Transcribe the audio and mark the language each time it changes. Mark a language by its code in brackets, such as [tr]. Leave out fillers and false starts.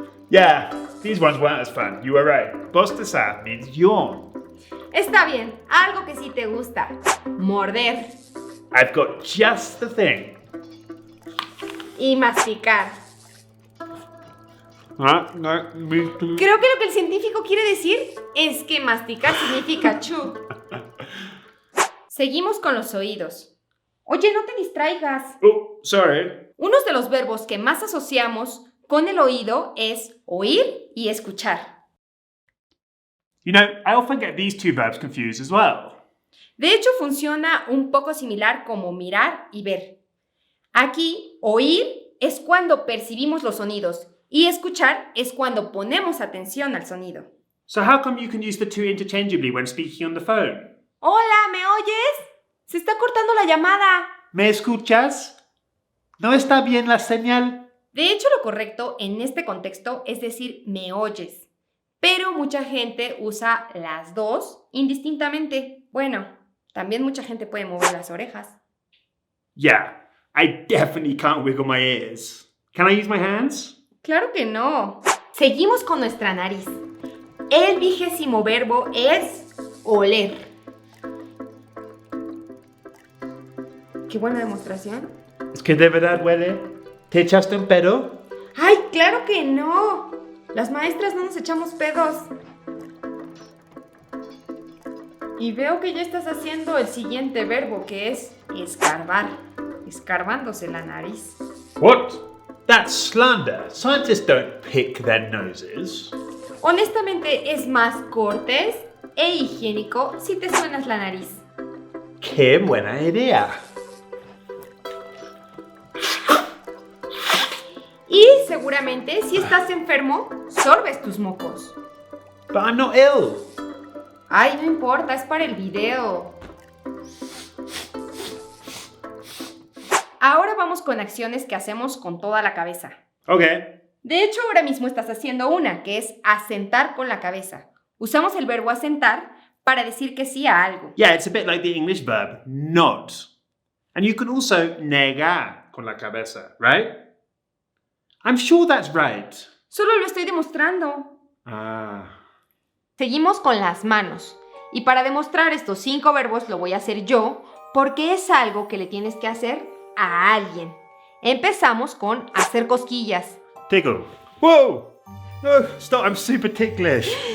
[en] Yeah, these ones weren't as fun. You were right. Bostezar means yawn. [es] Está bien, algo que sí te gusta. Morder. [en] I've got just the thing. [es] Y masticar. [en] Me too. [es] Creo que lo que el científico quiere decir es que masticar significa chew. Seguimos con los oídos. Oye, no te distraigas. [en] Oh, sorry. [es] Uno de los verbos que más asociamos con el oído es oír y escuchar. [en] You know, I often get these two verbs confused as well. [es] De hecho, funciona un poco similar como mirar y ver. Aquí, oír es cuando percibimos los sonidos y escuchar es cuando ponemos atención al sonido. [en] So how come you can use the two interchangeably when speaking on the phone? [es] Hola, ¿me oyes? Se está cortando la llamada. ¿Me escuchas? ¿No está bien la señal? De hecho, lo correcto en este contexto es decir me oyes. Pero mucha gente usa las dos indistintamente. Bueno, también mucha gente puede mover las orejas. [en] Yeah, I definitely can't wiggle my ears. Can I use my hands? [es] Claro que no. Seguimos con nuestra nariz. El 20º verbo es oler. Qué buena demostración. Es que de verdad huele. ¿Te echaste un pedo? ¡Ay, claro que no! Las maestras no nos echamos pedos. Y veo que ya estás haciendo el siguiente verbo, que es escarbar. Escarbándose la nariz. [en] What? That's slander. Scientists don't pick their noses. [es] Honestamente, es más cortés e higiénico si te suenas la nariz. ¡Qué buena idea! Y seguramente, si estás enfermo, sorbes tus mocos. [en] But I'm not ill. [es] Ay, no importa, es para el video. Ahora vamos con acciones que hacemos con toda la cabeza. [en] Okay. [es] De hecho, ahora mismo estás haciendo una, que es asentar con la cabeza. Usamos el verbo asentar para decir que sí a algo. [en] Yeah, it's a bit like the English verb not. And you can also [es] negar con la cabeza, [en] right? I'm sure that's right. [es] Solo lo estoy demostrando. Ah. Seguimos con las manos. Y para demostrar estos 5 verbos lo voy a hacer yo, porque es algo que le tienes que hacer a alguien. Empezamos con hacer cosquillas. [en] Tickle. Whoa! No, stop, I'm super ticklish.